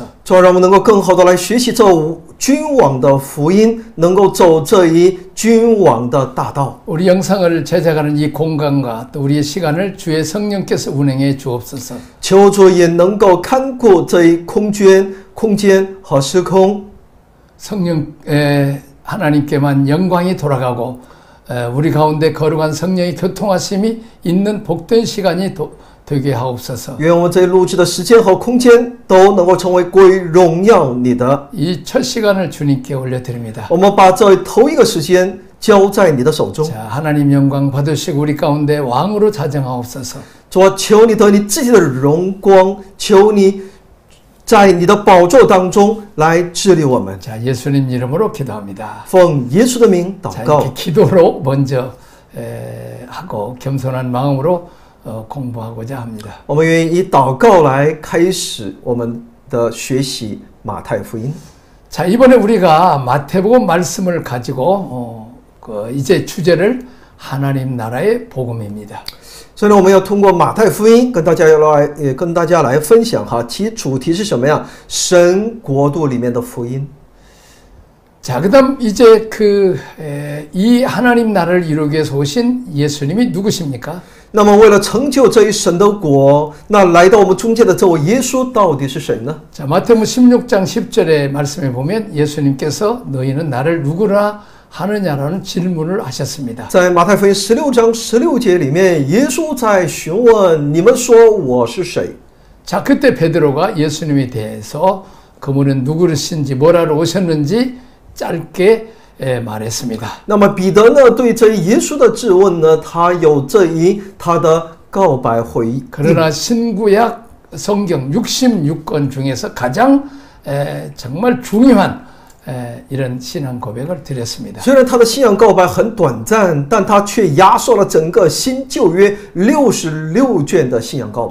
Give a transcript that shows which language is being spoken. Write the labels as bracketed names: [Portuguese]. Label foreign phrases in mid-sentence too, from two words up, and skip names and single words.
[Chinese] 主，让我们能够更好的来学习这君王的福音，能够走这一君王的大道。 [Korean] 우리 영상을 제작하는 이 공간과 또 우리의 시간을 주의 성령께서 운행해 주옵소서. [Chinese] 求主也能够看顾这一空间和时空。 [Korean] 성령 하나님께만 영광이 돌아가고 우리 가운데 거룩한 성령의 교통하심이 있는 복된 시간이 되게 하옵소서. [Chinese] 愿我们这录制的时间和空间都能够成为归荣耀你的。 [Korean] 이 첫 시간을 주님께 올려드립니다. [Chinese] 我们把这头一个时间交在你的手中。 [Korean] 자, 하나님 영광 받으시고 우리 가운데 왕으로 자정하옵소서. [Chinese] 主啊，求你得你自己的荣光，求你在你的宝座当中来治理我们。 [Korean] 자, 예수님 이름으로 기도합니다. [Chinese] 奉耶稣的名祷 [Korean] 자, [Chinese] 告。 [Korean] 이렇게 기도로 먼저 하고 겸손한 마음으로 공부하고자 합니다. [Chinese] 我们愿意以祷告来开始我们的学习马太福音。 [Korean] 자, 이번에 우리가 마태복음 말씀을 가지고 이제 주제를 하나님 나라의 복음입니다. [Chinese] 所以呢，我们要通过马太福音跟大家来分享哈，其主题是什么呀？神国度里面的福音。 [Korean] 자, 그다음 이제 이 하나님 나라를 이루기 위해서 오신 예수님이 누구십니까? [Chinese] 那么为了成就这一神的国，那来到我们中间的这位耶稣到底是谁呢？ [Korean] 자, 마태복음 16장 10절의 말씀에 보면 예수님께서 너희는 나를 누구라 하느냐라는 질문을 하셨습니다. [Chinese] 在马太福音16章16节里面，耶稣在询问你们说我是谁？ [Korean] 자, 그때 베드로가 예수님에 대해서 그분은 누구신지 뭐라로 오셨는지 짧게 말했습니다. [Chinese] 那么彼得呢，对这一耶稣的质问呢，他有他的告白回应。 [Korean] 그러나 신구약 성경 66권 중에서 가장 정말 중요한 이런 신앙 고백을 드렸습니다. [Chinese] 虽然他的信仰告白很短暂，但他却压缩了整个新旧约66卷的信仰告白。